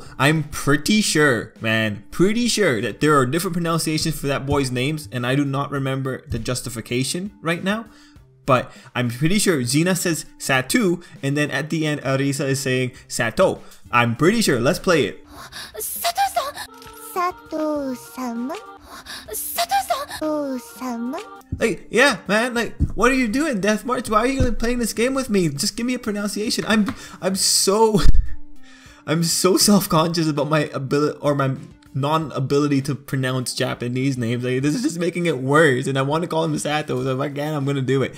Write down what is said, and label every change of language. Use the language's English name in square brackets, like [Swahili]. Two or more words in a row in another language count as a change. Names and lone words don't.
[English] I'm pretty sure, man. Pretty sure that there are different pronunciations for that boy's names. And I do not remember the justification right now. But I'm pretty sure Xena says Satu, and then at the end Arisa is saying Sato. I'm pretty sure. Let's play it. Sato-san! Sato-sama? Sato-sama? Like, yeah, man, like, what are you doing, Death March? Why are you playing this game with me? Just give me a pronunciation. I'm so self-conscious about my ability or my non-ability to pronounce Japanese names. Like, this is just making it worse, and I want to call him Sato, so if I can, I'm gonna do it.